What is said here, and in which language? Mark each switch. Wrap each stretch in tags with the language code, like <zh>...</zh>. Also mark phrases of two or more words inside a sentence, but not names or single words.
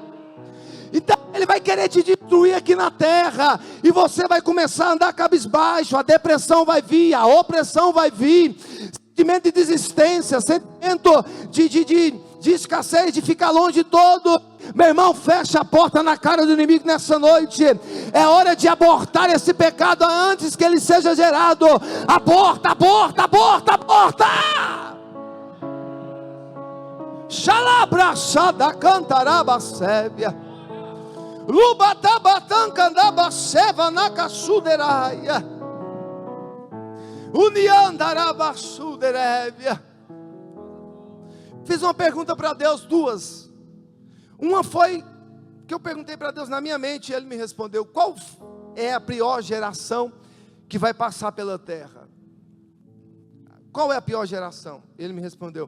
<pt>Então ele vai querer te destruir aqui na terra, e você vai começar a andar cabisbaixo, a depressão vai vir, a opressão vai vir, sentimento de desistência, sentimento de escassez, de ficar longe de todo. Meu irmão, fecha a porta na cara do inimigo nessa noite. É hora de abortar esse pecado antes que ele seja gerado. Aborta, aborta, aborta, aborta. Xalabraçada cantaraba sébia. Lubatabatancandabaceva na caçuderaia. Uniandarabassuderébia. Fiz uma pergunta para Deus, duas. Uma foi que eu perguntei para Deus na minha mente, e Ele me respondeu: qual é a pior geração que vai passar pela terra? Qual é a pior geração? Ele me respondeu.</pt>